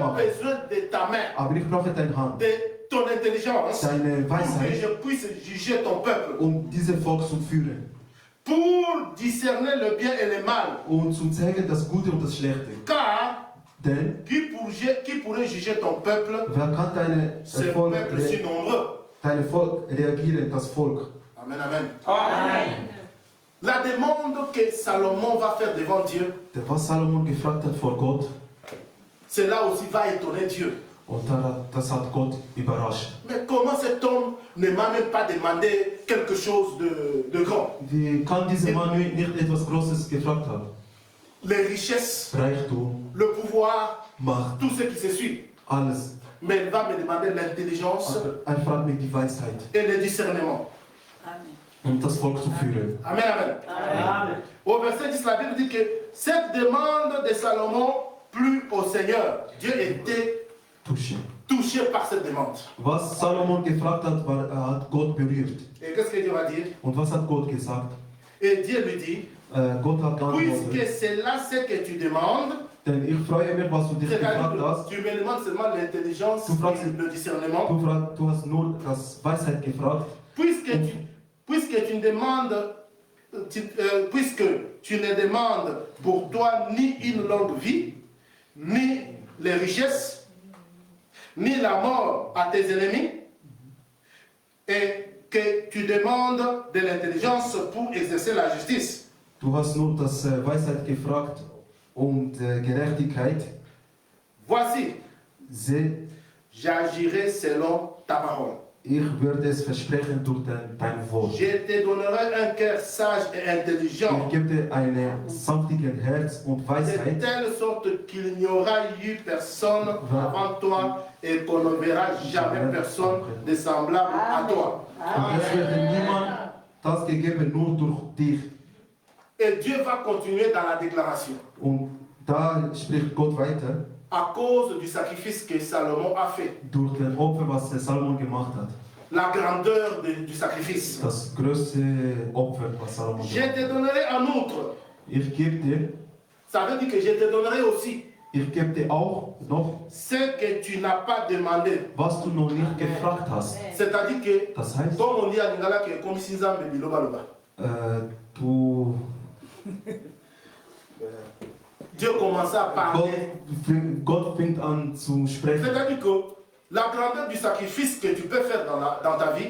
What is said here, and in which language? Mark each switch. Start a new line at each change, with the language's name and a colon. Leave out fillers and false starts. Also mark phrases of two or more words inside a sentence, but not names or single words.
German: nicht machen.
French: besoin de ta main,
German: Aber ich brauche deine Hand,
French: de ton intelligence,
German: deine
French: pour que
German: Weisheit,
French: je puisse juger ton peuple.
German: um dieses Volk zu führen.
French: Pour discerner le bien et le mal.
German: Und zu zeigen das Gute und das Schlechte.
French: Car
German: Denn,
French: qui pourrait juger ton peuple,
German: wer kann
French: ce peuple si nombreux?
German: deine Volk reagieren, das Volk?
French: Amen, amen. Amen. La demande que Salomon va faire devant Dieu,
German: Der, was Salomon gefragt hat vor Gott,
French: cela aussi va étonner Dieu.
German: und das hat Gott überrascht.
French: Mais comment cet homme ne m'a même pas demandé quelque chose de grand?
German: Wie kann dieser Mann nicht etwas Großes gefragt haben?
French: Les richesses,
German: Reichtum,
French: le pouvoir,
German: Macht,
French: tout ce qui se suit.
German: alles.
French: Mais il va me demander l'intelligence
German: Aber er fragt mich die Weisheit,
French: et le discernement. Amen.
German: um das Volk zu führen.
French: Amen, amen. Amen. Au verset 10, la Bible dit que cette demande de Salomon plut au Seigneur. Dieu était touché par cette demande.
German: Was Salomon gefragt hat, hat Gott berührt.
French: Et qu'est-ce que Dieu va dire?
German: Und was hat Gott gesagt?
French: Et Dieu lui dit,
German: Gott hat
French: puisque
German: geantwortet,
French: c'est là ce que tu demandes,
German: denn ich freue mich, was du dich gefragt
French: c'est-à-dire
German: hast.
French: que tu me demandes seulement l'intelligence
German: Du fragst-
French: et le discernement,
German: Du hast nur das Weisheit gefragt.
French: puisque tu ne demandes, puisque tu ne demandes pour toi ni une longue vie, ni les richesses, ni la mort à tes ennemis, et que tu demandes de l'intelligence pour exercer la justice.
German: Du hast nur das Weisheit gefragt und Gerechtigkeit.
French: Voici,
German: Seh,
French: j'agirai selon ta parole.
German: ich würde es versprechen durch dein Wort.
French: Je te donnerai un cœur sage et intelligent,
German: Ich gebe dir ein sanftiges Herz und
French: de
German: Weisheit,
French: telle sorte qu'il n'y aura eu personne avant toi et qu'on ne verra jamais personne de semblable à toi.
German: und es wird niemand das gegeben, nur durch dich.
French: Et Dieu va continuer dans la déclaration.
German: Und da spricht Gott weiter,
French: À cause du sacrifice que Salomon a fait,
German: durch den Opfer, was Salomon gemacht hat.
French: la grandeur du sacrifice.
German: Das größte Opfer, was Salomon
French: Je
German: gemacht hat.
French: te donnerai en outre,
German: Ich gebe dir,
French: ça veut dire que je te donnerai aussi
German: ich gebe dir auch noch,
French: ce que tu n'as pas demandé.
German: was du noch nicht gefragt hast.
French: C'est-à-dire que,
German: Das heißt,
French: comme on dit à Lingala, que comme si
Lingala: Nzambe biloba loba.
German: du
French: Dieu commençait à parler.
German: Gott fängt an zu sprechen.
French: C'est-à-dire que la grandeur du sacrifice que tu peux faire dans ta vie,